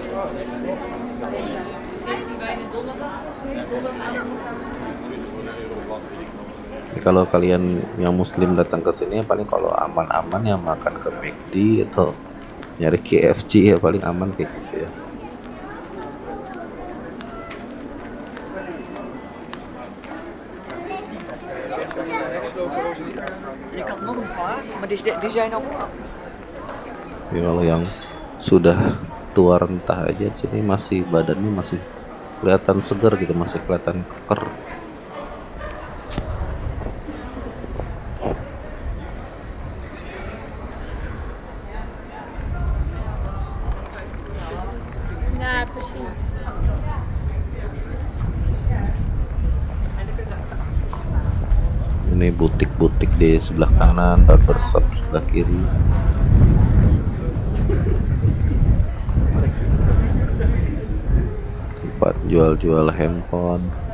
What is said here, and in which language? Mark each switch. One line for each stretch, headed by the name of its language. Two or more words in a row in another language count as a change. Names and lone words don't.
Indonesian: Kalau kalian yang muslim datang ke sini ya paling kalau aman-aman ya makan ke McD atau nyari KFC ya, paling aman kayak gitu ya.
Dutch: Je kan nog een paar, maar die zijn al.
Indonesian: Ya, kalau yang sudah tua rentah aja sini masih badannya masih kelihatan segar gitu, masih kelihatan keker.
Dutch: Ja, precies.
Indonesian: Ini butik-butik di sebelah kanan, barbershop sebelah kiri. Tempat jual-jual handphone.